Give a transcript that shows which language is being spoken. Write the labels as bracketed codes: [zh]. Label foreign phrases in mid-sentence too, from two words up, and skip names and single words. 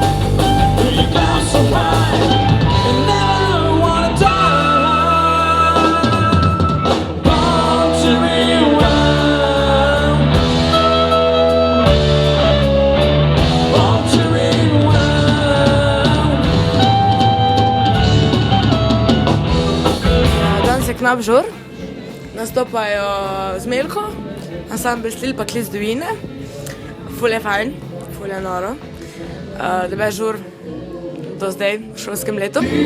[en] Through your glass of wine and never wanna die. Born to rewind. Born to rewind. [sl] Danes je knap žur, nastopajo Zmelko, ansambl Stil pa Klic Dovine. Ful je fajn, ful je noro. Debe žur do zdaj v šolskem letu.